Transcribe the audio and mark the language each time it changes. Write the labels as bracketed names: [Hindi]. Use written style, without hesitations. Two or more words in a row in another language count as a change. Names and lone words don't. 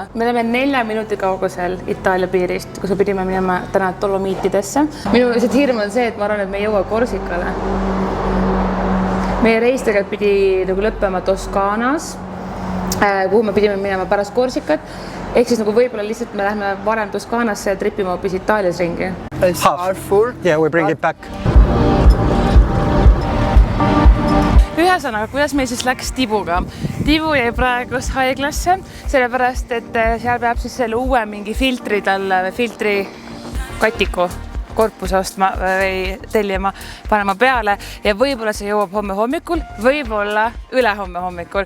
[Estonian] Me oleme 4 minuti kaugusel Itaalia piirist, kus me pidime minema täna Dolomiitidesse. Minu lihtsalt hirm on see, et ma arvan, et me ei jõua Korsikale. Meie reis tegelikult pidi nagu lõppema Toskaanas, kuhu me pidime minema pärast Korsikat. Ehk siis nagu võib-olla lihtsalt me lähme varem Toskaanasse ja tripime hoopis Itaalias ringi. [English] Yeah, we bring it back. [Estonian] Ühesõnaga, kuidas meil siis läks Tibuga? Tibu jäi praegust haiglasse, sellepärast, et seal peab siis selle uue mingi filtri talle või filtri katiku korpuse ostma või tellima, panema peale ja võib-olla see jõuab homme hommikul, võib-olla ülehomme hommikul.